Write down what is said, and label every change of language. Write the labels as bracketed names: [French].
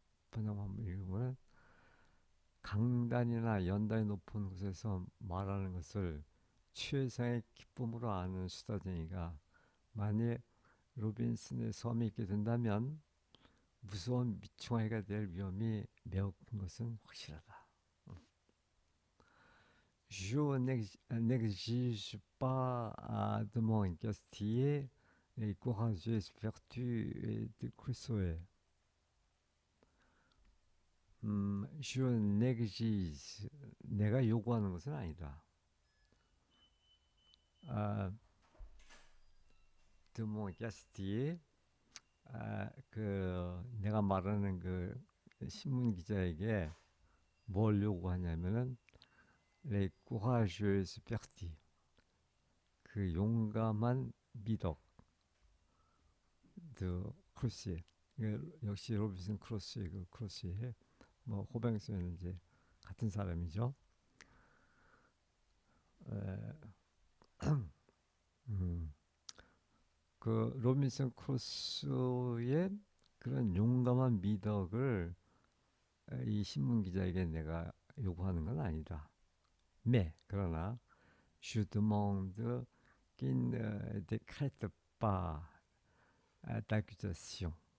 [Korean] 번역 한번 읽으면 강단이나 연단이 높은 곳에서 말하는 것을 최상의 기쁨으로 아는 수다쟁이가 만일 로빈슨의 섬에 있게 된다면 무서운 미충아이가 될 위험이 매우 큰 것은 확실하다. [French] Je n'exige pas de mon gastier les courageuses vertus de Crusoe. Je n'exige [Korean] 내가 요구하는 것은 아니다. [French] de mon gastier [Korean] 그 내가 말하는 그 신문 기자에게 뭘 요구하냐면은 [French] les courageuses vertus [Korean] 그 용감한 미덕 드 크루시에 역시 로빈슨 크루시에 그 크루시에 뭐 호뱅스는 이제 같은 사람이죠. 그 로빈슨 크루스의 그런 용감한 미덕을 이 신문 기자에게 내가 요구하는 건 아니다. 그러나 [French] je demande qu'il ne décrète pas d'accusation.